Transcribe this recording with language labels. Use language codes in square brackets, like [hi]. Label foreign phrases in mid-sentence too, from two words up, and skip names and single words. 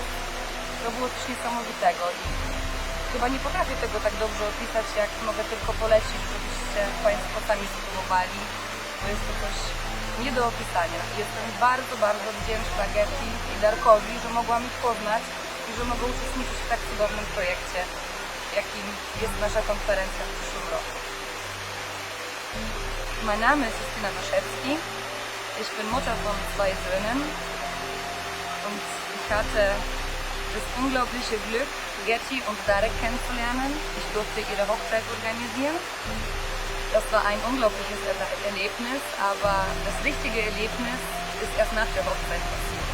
[pl] To było coś niesamowitego i chyba nie potrafię tego tak dobrze opisać, jak mogę tylko polecić, żebyście Państwo sami spróbowali, bo jest to coś nie do opisania. Jestem bardzo, bardzo wdzięczna Getty i Darkowi, że mogłam ich poznać i że mogę uczestniczyć w tak cudownym projekcie, jakim jest nasza konferencja w przyszłym roku. [de] Mein Name ist Getrude Matshe. Ich bin Mutter von 2 Söhnen und ich hatte das unglaubliche Glück, Getty und Darek kennenzulernen. Ich durfte ihre Hochzeit organisieren. Das war ein unglaubliches Erlebnis, aber das richtige Erlebnis ist erst nach der Hochzeit passiert.